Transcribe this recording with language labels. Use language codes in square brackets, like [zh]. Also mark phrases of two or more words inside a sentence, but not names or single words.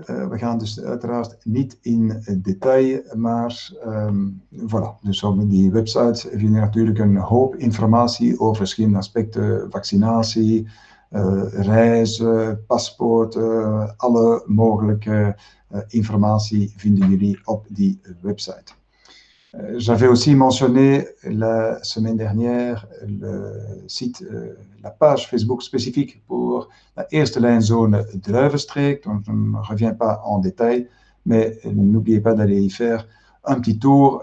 [nl] We gaan dus uiteraard niet in detail, maar voilà. Dus op die websites vind je natuurlijk een hoop informatie over verschillende aspecten, vaccinatie, reizen, paspoorten, alle mogelijke informatie vinden jullie op die website. [fr] J'avais aussi mentionné la semaine dernière le site, la page Facebook spécifique pour la [nl] eerste lijnzone Druivenstreek, [fr] donc je ne reviens pas en détail, mais n'oubliez pas d'aller y faire un petit tour.